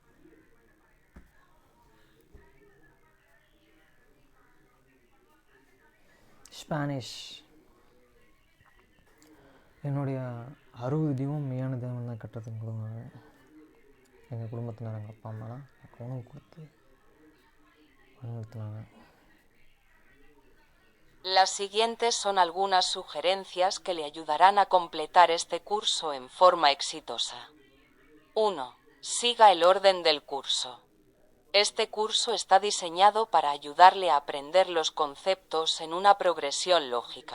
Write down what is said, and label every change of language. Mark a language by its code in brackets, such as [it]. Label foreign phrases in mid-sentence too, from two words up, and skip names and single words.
[ta] ஸ்பானிஷ். என்னுடைய 60 தீபம் மெய்யான தேவன் தான் கட்டுறதுக்கு கொடுங்க. எங்கள் குடும்பத்தினர் எங்கள் அப்பா அம்மாலாம் எனக்கு உணவு கொடுத்து வழிநடத்தினாங்க. [es] Las siguientes son algunas sugerencias que le ayudarán a completar este curso en forma exitosa. 1. Siga el orden del curso. Este curso está diseñado para ayudarle a aprender los conceptos en una progresión lógica.